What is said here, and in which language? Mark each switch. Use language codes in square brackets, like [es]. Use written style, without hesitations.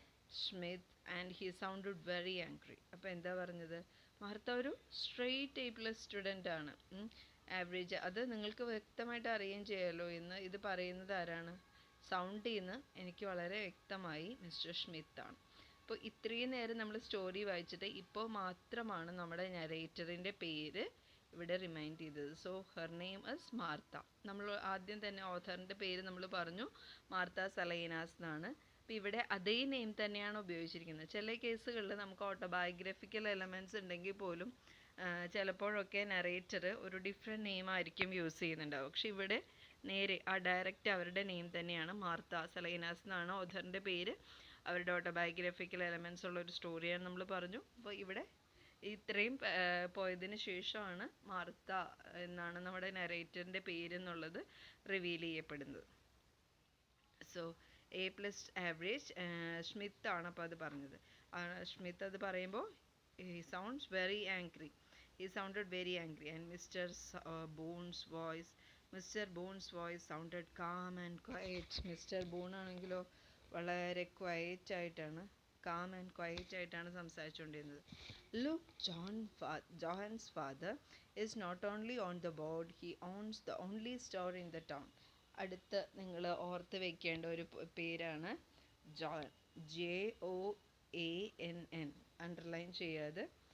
[en] Smith and he sounded very angry. [ml] അപ്പോൾ എന്താ പറഞ്ഞത്? മാർത്ത ഒരു സ്ട്രെയിറ്റ് A+ സ്റ്റുഡൻ്റ് ആണ്. ആവറേജ്, അത് നിങ്ങൾക്ക് വ്യക്തമായിട്ട് അറിയുകയും ചെയ്യാമല്ലോ എന്ന് ഇത് പറയുന്നത് ആരാണ്? സൗണ്ടിൽ നിന്ന് എനിക്ക് വളരെ വ്യക്തമായി മിസ്റ്റർ സ്മിത്താണ്. അപ്പോൾ ഇത്രയും നേരം നമ്മൾ സ്റ്റോറി വായിച്ചിട്ട് ഇപ്പോൾ മാത്രമാണ് നമ്മുടെ നരേറ്ററിൻ്റെ പേര് ഇവിടെ റിമൈൻഡ് ചെയ്തത്. [en] So her name is Martha. [ml] നമ്മൾ ആദ്യം തന്നെ ഓഥറിൻ്റെ പേര് നമ്മൾ പറഞ്ഞു, മാർത്ത സലൈനാസ് എന്നാണ്. അപ്പോൾ ഇവിടെ അതേ നെയിം തന്നെയാണ് ഉപയോഗിച്ചിരിക്കുന്നത്. ചില കേസുകളിൽ നമുക്ക് ഓട്ടോബയോഗ്രഫിക്കൽ എലമെൻറ്റ്സ് ഉണ്ടെങ്കിൽ പോലും ചിലപ്പോഴൊക്കെ നറേറ്റർ ഒരു ഡിഫറെൻറ്റ് നെയിം ആയിരിക്കും യൂസ് ചെയ്യുന്നുണ്ടാവും. പക്ഷെ ഇവിടെ നേരെ ഡയറക്റ്റ് അവരുടെ നെയിം തന്നെയാണ്, മാർത്ത സലൈനാസ് എന്നാണ് ഓഥറിൻ്റെ പേര്. അവരുടെ ഓട്ടോബയോഗ്രഫിക്കൽ എലമെൻറ്റ്സ് ഉള്ള ഒരു സ്റ്റോറിയാണ് നമ്മൾ പറഞ്ഞു. അപ്പോൾ ഇവിടെ ഇത്രയും പോയതിന് ശേഷമാണ് മാർത്ത എന്നാണ് നമ്മുടെ നരേറ്ററിൻ്റെ പേരെന്നുള്ളത് റിവീൽ ചെയ്യപ്പെടുന്നത്. സോ A+ ആവറേജ് സ്മിത്ത് ആണ് അപ്പോൾ അത് പറഞ്ഞത്. സ്മിത്ത് അത് പറയുമ്പോൾ [en] he sounds very angry. He sounded very angry and Mr. Bone's voice sounded calm and quiet. Mr. [ml] Boone ആണെങ്കിലോ വളരെ ക്വയറ്റ് ആയിട്ടാണ്, [en] calm and quiet [ml] ആയിട്ടാണ് സംസാരിച്ചുകൊണ്ടിരുന്നത്. [en] Look, John's father is not only on the board, he owns the only store in the town. [ml] അടുത്ത് നിങ്ങൾ ഓർത്ത് വെക്കേണ്ട ഒരു പേരാണ് ജോൺ. JOANN, അണ്ടർലൈൻ ചെയ്യാതെ.